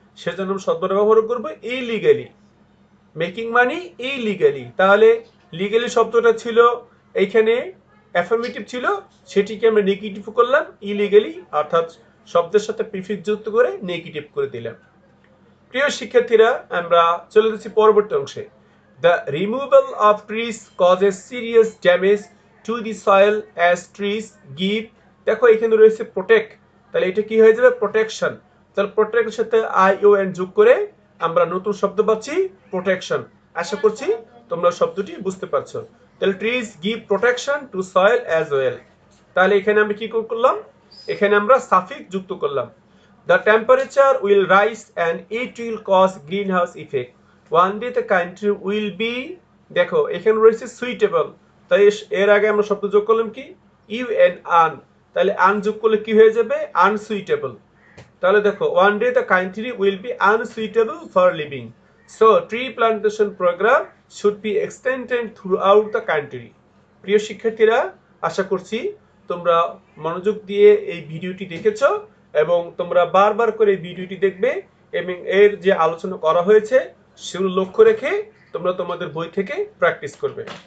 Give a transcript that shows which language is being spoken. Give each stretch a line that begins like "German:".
Bangla: সেজন্য আমরা শব্দটা ব্যবহার করবো ইলিগালি।
English: making money illegally,
Bangla: তাহলে লিগালি শব্দটা ছিল এইখানে অ্যাফার্মেটিভ ছিল, সেটিকে আমরা নেগেটিভ করলাম ইলিগালি, অর্থাৎ শব্দের সাথে প্রিফিক্স যুক্ত করে নেগেটিভ করে দিলাম। প্রিয় শিক্ষার্থীরা, আমরা চলে যাচ্ছি পরবর্তী অংশে।
English: The removal of trees causes serious damage to the soil as trees give,
Bangla: দেখো এখানে রয়েছে প্রোটেক্ট, তাহলে এটা কি হয়ে যাবে প্রোটেকশন। তাহলে প্রোটেক্টের সাথে আইওএন যোগ করে আমরা নতুন শব্দ পাচ্ছি প্রোটেকশন। আশা করছি তোমরা শব্দটি বুঝতে পারছো। তাহলে
English: Trees give protection to soil as well.
Bangla: তাহলে এখানে আমরা কি করলাম, এখানে আমরা সাফিক্স যুক্ত করলাম।
English: The temperature will rise and it will cause greenhouse effect. One day the country will be,
Bangla: দেখো এখানে রয়েছে সুইটেবল, তাই এর আগে আমরা শব্দ যোগ করলাম কি ইউএন আন, তাহলে আন যোগ করলে কি হয়ে যাবে আনসুইটেবল। তাহলে দেখো
English: one day the country will be unsuitable for living. So tree plantation program should be extended throughout the country.
Bangla: প্রিয় শিক্ষার্থীরা, আশা করছি তোমরা মনোযোগ দিয়ে এই ভিডিওটি দেখেছো এবং তোমরা বারবার করে এই ভিডিওটি দেখবে এবং এর যে আলোচনা করা হয়েছে সেগুলো লক্ষ্য রেখে তোমরা তোমাদের বই থেকে প্র্যাকটিস করবে।